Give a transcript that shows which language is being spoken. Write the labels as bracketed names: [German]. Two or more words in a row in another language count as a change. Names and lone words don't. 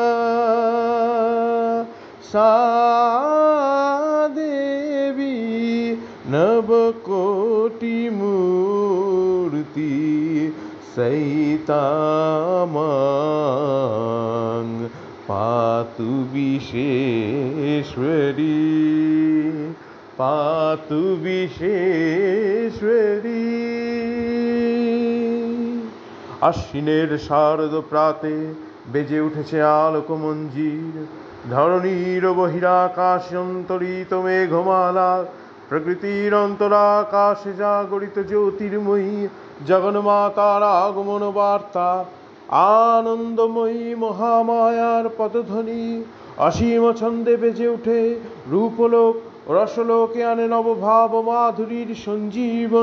[Sanskrit] सा देवी नवकोटिमूर्ति सहितामां पातु विश्वेश्वरी पातु विश्वेश्वरी। [Bangla] আশ্বিনের শারদ প্রাতে বেজে উঠেছে আলোকমঞ্জির, ধরণীর বহিরাকাশ অন্তরিত মেঘমালা, প্রকৃতির অন্তরাকাশে জাগরিত জ্যোতির্ময়ী জগন্মাতার আগমন বার্তা, আনন্দময়ী মহামায়ার পদধ্বনি অসীম ছন্দে বেজে উঠে রূপলোক রসলোকে আনে নবভাব মাধুরীর সঞ্জীবন।